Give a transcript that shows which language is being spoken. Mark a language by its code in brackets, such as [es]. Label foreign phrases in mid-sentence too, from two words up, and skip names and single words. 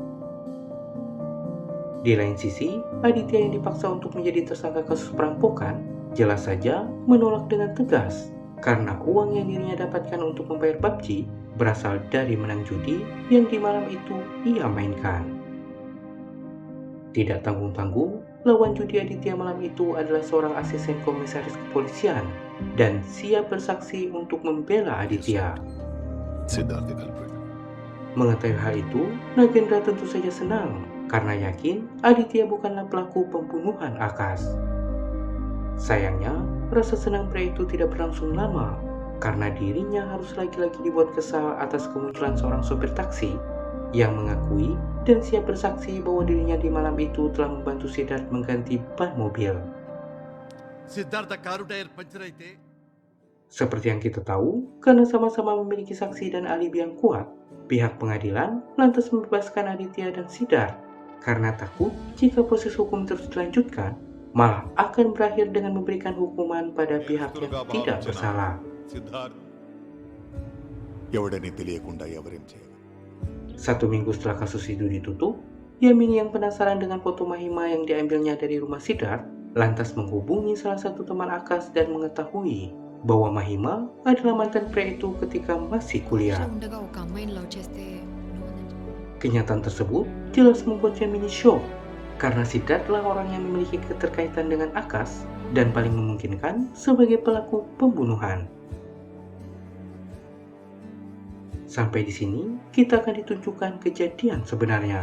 [id] Di lain sisi, Aditya yang dipaksa untuk menjadi tersangka kasus perampokan jelas saja menolak dengan tegas karena uang yang dirinya dapatkan untuk membayar PUBG berasal dari menang judi yang di malam itu ia mainkan. Tidak tanggung-tanggung, lawan judi Aditya malam itu adalah seorang asisten komisaris kepolisian dan siap bersaksi untuk membela Aditya. [te] సిద్ధార్థ కలిపాడు. [id] Mengetahui hal itu, Nagendra tentu saja senang karena yakin Aditya bukanlah pelaku pembunuhan Akash. Sayangnya, rasa senang pria itu tidak berlangsung lama karena dirinya harus lagi-lagi dibuat kesal atas kemunculan seorang sopir taksi yang mengakui dan siap bersaksi bahwa dirinya di malam itu telah membantu Siddharth mengganti ban mobil. [te] సిద్ధార్థ కారు [en] tyre puncture [te] అయితే [id] Seperti yang kita tahu, karena sama-sama memiliki saksi dan alibi yang kuat, pihak pengadilan lantas membebaskan Aditya dan Siddharth karena takut jika proses hukum terus dilanjutkan, malah akan berakhir dengan memberikan hukuman pada pihak yang tidak bersalah. [te] సిద్ధార్థ్ ఎవడని తెలియకుండా ఎవరేం చేయగలరు. [id] 1 minggu setelah kasus itu ditutup, Yamini yang penasaran dengan foto Mahima yang diambilnya dari rumah Siddharth lantas menghubungi salah satu teman Akash dan mengetahui bahwa Mahima adalah mantan pria itu ketika masih kuliah. [te] లైఫ్లో ఉండగా ఒక అమ్మాయిని లవ్ చేస్తే నువ్వు [id] Kenyataan tersebut jelas membuat Yamini shock karena Siddharth adalah orang yang memiliki keterkaitan dengan Akash dan paling memungkinkan sebagai pelaku pembunuhan. Sampai di sini, kita akan ditunjukkan kejadian sebenarnya.